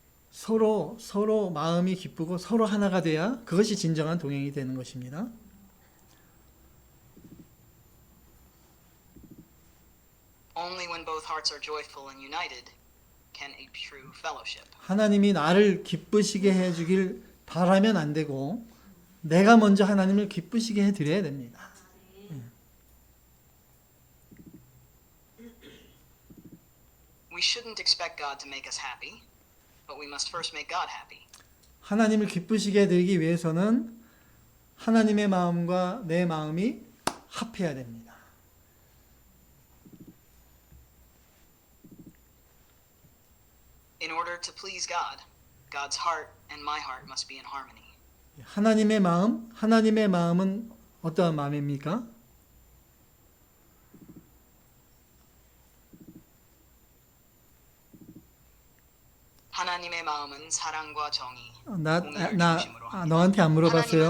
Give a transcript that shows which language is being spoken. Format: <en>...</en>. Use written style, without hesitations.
<ko>서로 마음이 기쁘고 서로 하나가 돼야 그것이 진정한 동행이 되는 것입니다.</ko> <en>Only when both hearts are joyful and united can a true fellowship.</en> <ko>하나님이 나를 기쁘시게 해주길 바라면 안 되고 내가 먼저 하나님을 기쁘시게 해드려야 됩니다.</ko> <en>We shouldn't expect God to make us happy, but we must first make God happy.</en> <ko>하나님을 기쁘시게 해드리기 위해서는 하나님의 마음과 내 마음이 합해야 됩니다.</ko> <en>In order to please God, God's heart and my heart must be in harmony.</en> <ko>하나님의 마음은 어떠한 마음입니까? 하나님의 마음은 사랑과 정의, 나 공의를 중심으로 합니다. 너한테 안 물어봤어요.</ko>